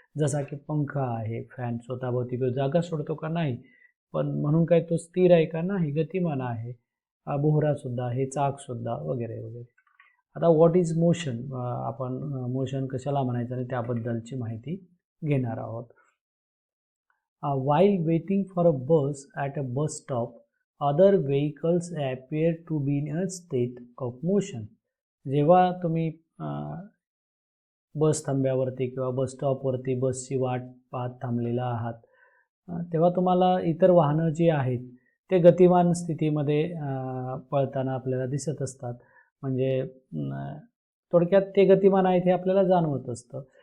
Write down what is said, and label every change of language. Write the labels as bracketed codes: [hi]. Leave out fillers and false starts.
[mr] जसा की पंखा आहे, फॅन स्वतःभोवती जागा सोडतो का? नाही. पण म्हणून काय तो स्थिर आहे का? नाही, गतिमान आहे. भोवरासुद्धा, हे चाकसुद्धा वगैरे वगैरे. आता [en] what is motion, [mr] आपण मोशन कशाला म्हणायचं आणि त्याबद्दलची माहिती घेणार आहोत. [en] While waiting for a bus at a bus stop, other vehicles appear to be in a state of motion. [mr] जेव्हा तुम्ही बस थांब्यावरती किंवा बस स्टॉपवरती बसची वाट पाहत थांबलेला आहात, तेव्हा तुम्हाला इतर वाहनं जी आहेत ते गतिमान स्थितीमध्ये पळताना आपल्याला दिसत असतात. म्हणजे थोडक्यात ते गतिमान आहेत हे आपल्याला जाणवत असतं.